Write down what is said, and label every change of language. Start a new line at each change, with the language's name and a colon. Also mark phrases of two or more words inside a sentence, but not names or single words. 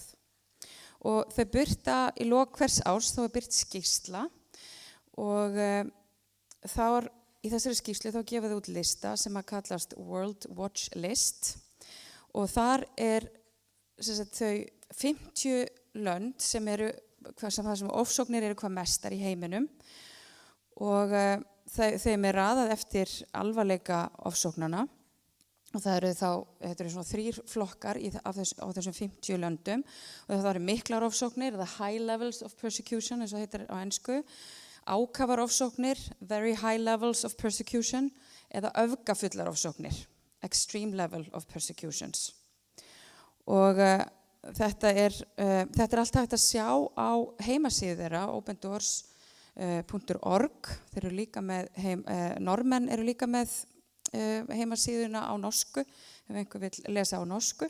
Icelandic: Og þau birta í lok hvers árs, þá birt skýrsla og í þessari skýrslu þá gefa þau út lista sem að kallast World Watch List og þar þau 50 lönd sem það sem ofsóknir eru hvað mestar í heiminum og þeim raðað eftir alvarleika ofsóknana. Og þetta eru svona 3 flokkar á þessum 50 löndum og það eru miklar ofsóknir,
English: the high levels of persecution,
Icelandic: eins og heitir á ensku, ákafar ofsóknir,
English: very high levels of persecution,
Icelandic: eða öfgafullar ofsóknir,
English: extreme level of persecutions.
Icelandic: Og þetta er allt hægt að sjá á heimasíðu þeirra, opendoors.org, þeir eru líka með, normenn eru líka með heimasíðuna á norsku, ef einhver vil lesa á norsku.